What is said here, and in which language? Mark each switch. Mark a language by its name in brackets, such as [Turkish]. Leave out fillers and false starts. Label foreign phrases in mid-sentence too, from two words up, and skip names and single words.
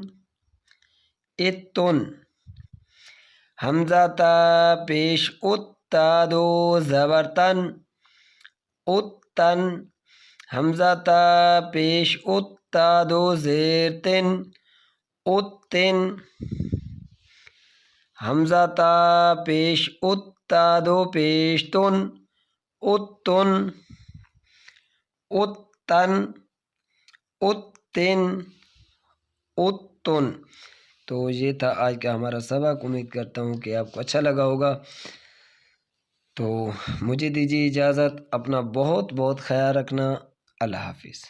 [Urdu] اتن، حمزہ تا پیش ات، دو زبر تن، اتن، حمزہ تا پیش اتا دو زیر تن، اتن، حمزہ تا پیش اتا دو پیش تن، اتن، اتن، اتن، اتن۔ تو یہ تھا آج کا ہمارا سبق، امید کرتا ہوں کہ آپ کو اچھا لگا ہوگا۔ تو مجھے دیجیے اجازت، اپنا بہت بہت خیال رکھنا، اللہ حافظ۔